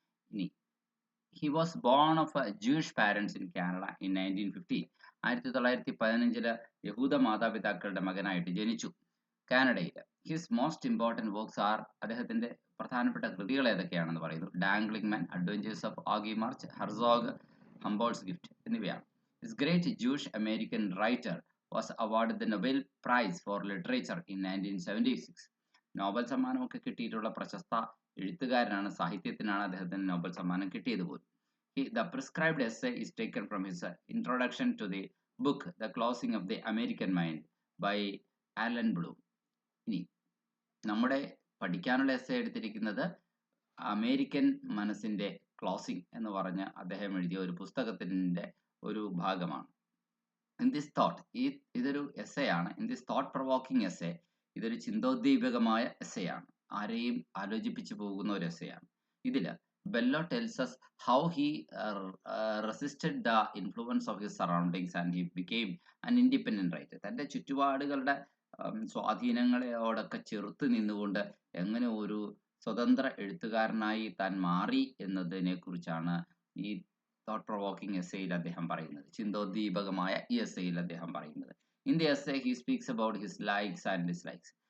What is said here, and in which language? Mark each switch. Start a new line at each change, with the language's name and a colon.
English: ഇനി he was born of Jewish parents in Canada in 1915.
Malayalam: 1915 യഹൂദ മാതാപിതാക്കളുടെ മകനായിട്ട് ജനിച്ചു കാനഡയിൽ.
English: his most important works are,
Malayalam: അദ്ദേഹത്തിന്റെ പ്രധാനപ്പെട്ട കൃതികൾ ഏതൊക്കെയാണെന്ന് പറയുന്നു: dangling man, adventures of Aghi March, Herzog, ഹംബോൾട്ട്സ് gift എന്നിവയാണ്.
English: His great Jewish American writer was award the Nobel prize for literature in 1976.
Malayalam: Nobel സമ്മാനമൊക്കെ കിട്ടിയിട്ടുള്ള പ്രശസ്ത എഴുത്തുകാരനാണ്. സാഹിത്യത്തിനാണ് അദ്ദേഹത്തിന് നോബൽ സമ്മാനം കിട്ടിയത് പോലും.
English: The prescribed essay is taken from his introduction to the book The Closing of the American Mind by Alan Bloom.
Malayalam: ഇനി നമ്മുടെ പഠിക്കാനുള്ള എസ്സേ എടുത്തിരിക്കുന്നത് അമേരിക്കൻ മനസ്സിന്റെ ക്ലോസിംഗ് എന്ന് പറഞ്ഞ് അദ്ദേഹം എഴുതിയ ഒരു പുസ്തകത്തിന്റെ ഒരു ഭാഗമാണ്.
English: in this thought,
Malayalam: ഇതൊരു എസ്സേ ആണ്.
English: in this thought provoking essay,
Malayalam: ഇതൊരു ചിന്തോദ്ദീപകമായ എസ്സേ ആണ്. ആരെയും ആലോചിപ്പിച്ചു പോകുന്ന ഒരു എസ്സേ ആണ്.
English: ഇതില് Bello tells us how he resisted the influence of his surroundings and he became an independent writer.
Malayalam: തൻ്റെ ചുറ്റുപാടുകളുടെ സ്വാധീനങ്ങളോടൊക്കെ ചെറുത്ത് നിന്നുകൊണ്ട് എങ്ങനെ ഒരു സ്വതന്ത്ര എഴുത്തുകാരനായി താൻ മാറി എന്നതിനെ കുറിച്ചാണ് ഈ തോട്ട് പ്രൊവോക്കിംഗ് എസ്സേയിൽ അദ്ദേഹം പറയുന്നത്. ചിന്തോദ്ദീപകമായ ഈ എസ്സേയിൽ അദ്ദേഹം പറയുന്നത്.
English: In the essay he speaks about his likes and dislikes.